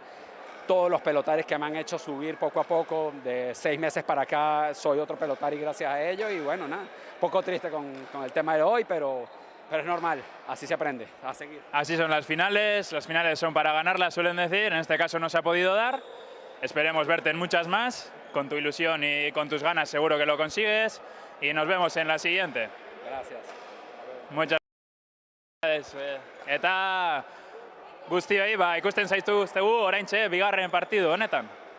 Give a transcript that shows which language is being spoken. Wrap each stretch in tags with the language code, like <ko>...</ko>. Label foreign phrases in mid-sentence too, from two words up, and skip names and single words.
<es>Todos los pelotaris que me han hecho subir poco a poco, de 6 meses para acá soy otro pelotari gracias a ellos y bueno, nada, un poco triste con el tema de hoy, pero es normal, así se aprende, a seguir. Así son las finales son para ganarlas, suelen decir, en este caso no se ha podido dar. Esperemos verte en muchas más, con tu ilusión y con tus ganas seguro que lo consigues y nos vemos en la siguiente. Gracias. Muchas gracias.</es> <eu>Eta guztioi, ikusten zaituztegu oraintxe bigarren partidu honetan.</eu>